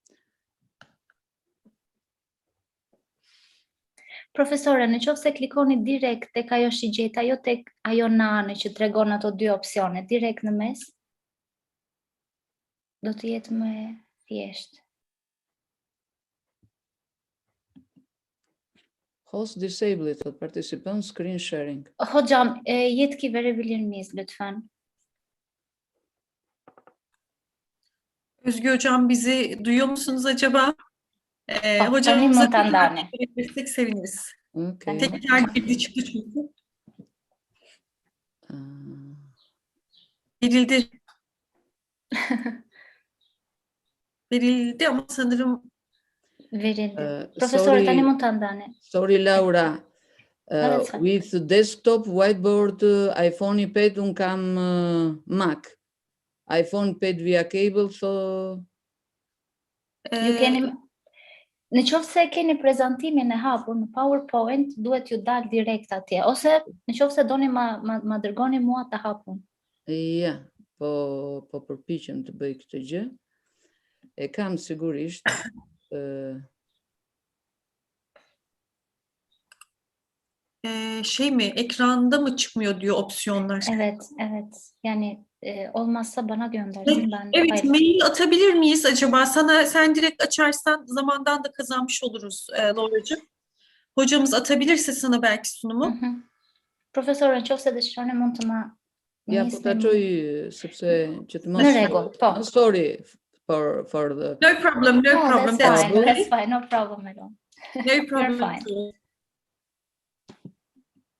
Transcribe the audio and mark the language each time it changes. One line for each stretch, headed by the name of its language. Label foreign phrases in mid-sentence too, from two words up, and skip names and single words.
Albanian: Profesore, në qoftë se klikoni direkt tek ajo shigjeta, jo tek ajo nane që tregon ato dy opsione, direkt në mes, do të jetë më thjeshtë.
English: Host disabled for participant screen sharing.
Turkish: Hocam, yetki verebilir miyiz lütfen? Özgü hocam, bizi duyuyor musunuz acaba? Hocamıza verebilirsek seviniriz. Okay. Tekrar girdi çıktı çünkü. Verildi. Verildi ama sanırım verildi.
Albanian: Profesor, tani mund ta ndani.
English: Sorry, Laura. With desktop, whiteboard, iPhone, iPad,
Albanian: un kam
English: Mac. iPhone, iPad via cable, so...
Albanian: Ju keni... Në qoftë se keni prezantimin e hapur në PowerPoint, duhet ju dal direkt atje. Ose në qoftë se doni ma dërgoni mua të hapun. Ja, po përpiqem të bëj këtë gjë. E kam sigurisht.
Turkish: Şey mi, ekranda mı çıkmıyor diyor opsiyonlar? Evet. Yani olmazsa bana göndersin. Evet, mail atabilir miyiz acaba? Sen direkt açarsan zamandan da kazanmış oluruz Lauracığım. Hocamız atabilirse sana belki sunumu.
Albanian: Profesor, në qoftë se dëshironi mund të ma... Ja, po ta çoj sepse që të mos... Në rregull, po.
English: Sorry for the... No problem. That's fine, no problem at all. No problem. You're fine.